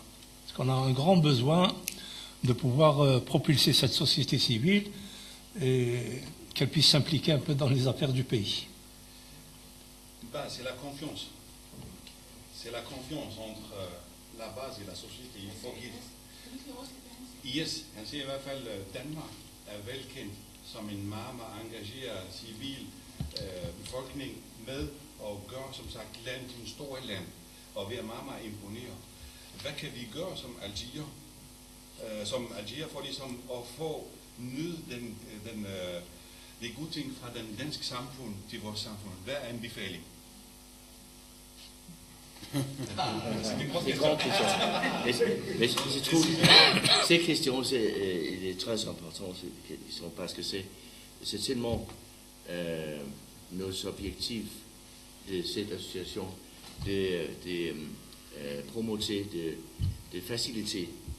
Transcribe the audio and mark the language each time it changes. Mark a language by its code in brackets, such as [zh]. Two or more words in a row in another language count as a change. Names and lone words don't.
[fr] Parce qu'on a un grand besoin de pouvoir propulser cette société civile et qu'elle puisse s'impliquer un peu dans les affaires du pays. C'est la confiance. C'est la confiance entre la base et la société. Il faut qu'il... [da] Yes, han siger i hvert fald, Danmark er velkendt som en meget, meget engageret civil befolkning med at gøre, som sagt, land til en stor land, og vi er meget, meget imponeret. Hvad kan vi gøre som Algerier for ligesom at få nyde de gode ting fra den danske samfund til vores samfund? Hvad er anbefaling? [fr] C'est une grande question. Mais je trouve ces questions, il est très important parce que c'est tellement nos objectifs de cette association de promouvoir, de faciliter